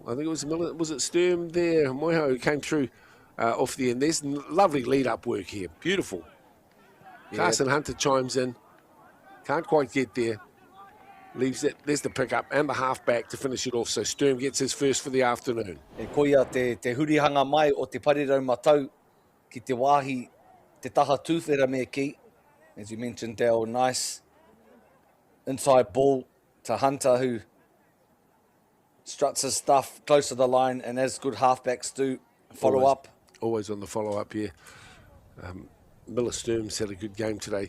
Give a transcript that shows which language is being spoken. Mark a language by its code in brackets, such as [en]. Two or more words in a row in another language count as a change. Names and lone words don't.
[en] I think it was it Sturm there, Moiho, who came through off the end. There's lovely lead-up work here. Beautiful. Yeah. Carson Hunter chimes in. Can't quite get there. Leaves it. There's the pickup and the halfback to finish it off. So Sturm gets his first for the afternoon. [mi] E koia te hurihanga mai o te parirau matau ki te wāhi te taha tūwhera me ki. [en] As you mentioned, Dale, nice inside ball to Hunter, who struts his stuff close to the line, and as good halfbacks do, follow up. Always on the follow-up here. Miller Sturm's had a good game today.